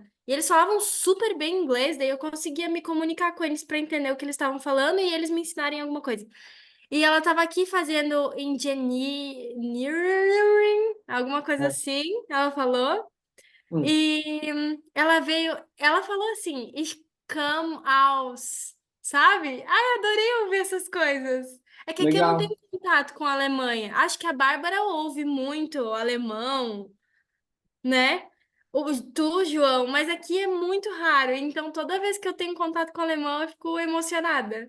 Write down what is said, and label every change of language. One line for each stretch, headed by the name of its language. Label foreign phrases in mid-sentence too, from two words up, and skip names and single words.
Portuguese: E eles falavam super bem inglês, daí eu conseguia me comunicar com eles para entender o que eles estavam falando e eles me ensinarem alguma coisa. E ela estava aqui fazendo engineering, alguma coisa Ah, assim, ela falou. hum, E ela veio, ela falou assim,
German: Ich come aus,
Portuguese: sabe? Ai, adorei ouvir essas coisas. É que aqui eu não tenho legal. contato com a Alemanha. Acho que a Bárbara ouve muito alemão, né? Tu, João, mas aqui é muito raro. Então, toda vez que eu tenho contato com o alemão, eu fico emocionada.